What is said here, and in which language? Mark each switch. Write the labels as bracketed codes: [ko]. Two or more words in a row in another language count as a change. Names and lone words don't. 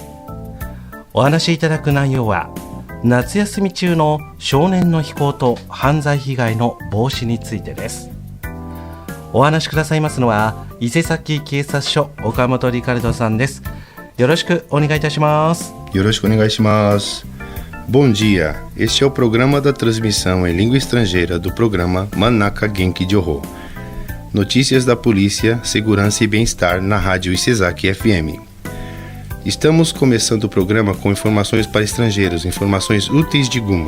[ja] お話しいただく内容は夏休み中の少年の非行と犯罪被害の防止についてです。お話しくださいますのは伊勢崎警察署岡本リカルドさんです。よろしくお願いいたします。よろしくお願いします。 [pt] Bom dia, este é o programa da transmissão em língua estrangeira do programa Manaka Genki Joho. Notícias da polícia, segurança e bem-estar na rádio Isezaki FM. Estamos começando o programa com informações para estrangeiros, informações úteis de Guma.